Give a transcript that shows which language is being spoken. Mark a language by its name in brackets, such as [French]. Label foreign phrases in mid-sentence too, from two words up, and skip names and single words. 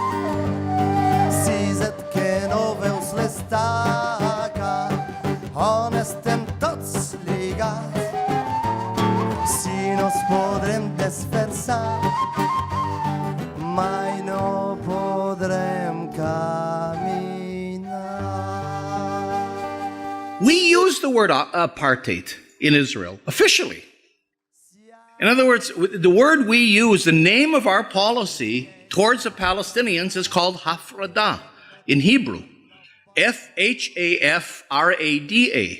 [Catalan] siset que no veus l'estaca on estem tots lligats si no ens podrem desfer-se mai no podrem caminar. [English] We use the word apartheid in Israel officially. In other words, the word we use, the name of our policy towards the Palestinians is called Hafrada in Hebrew. F-H-A-F-R-A-D-A.